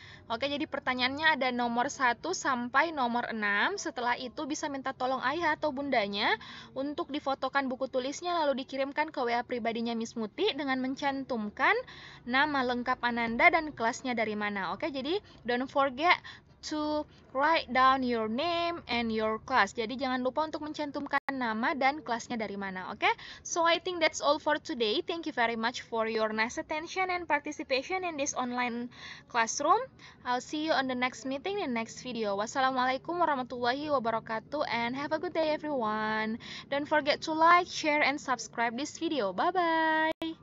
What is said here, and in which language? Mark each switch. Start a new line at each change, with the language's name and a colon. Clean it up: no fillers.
Indonesian: Oke, jadi pertanyaannya ada nomor 1 sampai nomor 6. Setelah itu bisa minta tolong ayah atau bundanya untuk difotokan buku tulisnya lalu dikirimkan ke WA pribadinya Miss Muti dengan mencantumkan nama lengkap Ananda dan kelasnya dari mana. Oke, jadi
English: don't forget to write down your name and your class.
Indonesian: Jadi jangan lupa untuk mencantumkan nama dan kelasnya dari mana, oke?
English: So I think that's all for today. Thank you very much for your nice attention and participation in this online classroom. I'll see you on the next meeting in the next video.
Arabic: Wassalamualaikum warahmatullahi wabarakatuh
English: and have a good day everyone. Don't forget to like, share, and subscribe this video. Bye-bye.